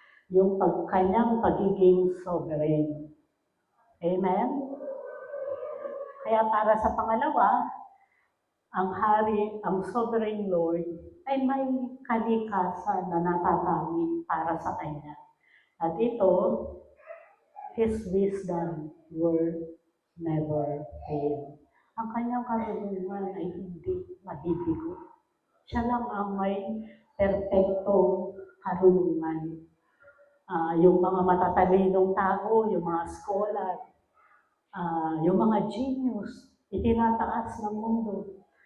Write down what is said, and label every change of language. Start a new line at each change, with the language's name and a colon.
Filipino: Yung kanyang pagiging sovereign. Amen? Kaya para sa pangalawa, ang hari, ang sovereign Lord, ay may kalikasan na natatangi para sa kanya. At ito,
English: His wisdom will never fail.
Filipino: Ang kanyang karunungan ay hindi mabibigo. Siya lang ang may perpektong karunungan. Yung mga matatalinong tao, yung mga scholar, yung mga genius, itinataas ng mundo.